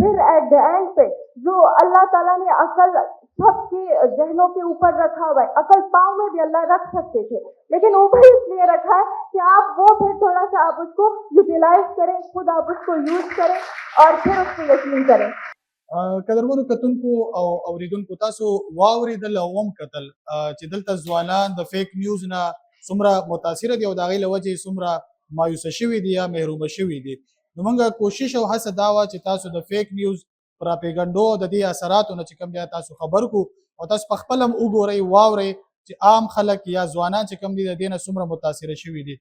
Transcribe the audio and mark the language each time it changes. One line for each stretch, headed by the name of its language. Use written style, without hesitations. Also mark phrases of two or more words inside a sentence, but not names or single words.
Urdu: پھر
English: at the end
Urdu: پے جو اللہ تعالیٰ نے عقل سب کے ذہنوں کے اوپر رکھا ہوا ہے، عقل پاؤں میں بھی اللہ رکھ سکتے تھے لیکن اوپر اس لیے رکھا ہے کہ آپ وہ پھر تھوڑا سا آپ اس کو یوٹیلائز کریں، خود آپ اس کو یوز کریں اور پھر اس کو یقین کریں.
Pashto: قدرمنو کتونکو او اوریدونکو تاسو واوریدل او هم کتل چې دلته ځوانان د
English: fake news
Pashto: نه څومره متاثره دي او د هغې له وجې څومره مایوسه شوي دي یا محرومه شوي دي. نو موږ کوشش او هڅه دا وه چې تاسو د
English: fake news
Pashto: پراپیګنډو د دې اثراتو نه چې کوم دی تاسو خبر کو او تاسو په خپل هم وګورئ واورئ چې عام خلک یا ځوانان چې کوم دي د دې نه څومره متاثره شوي دي.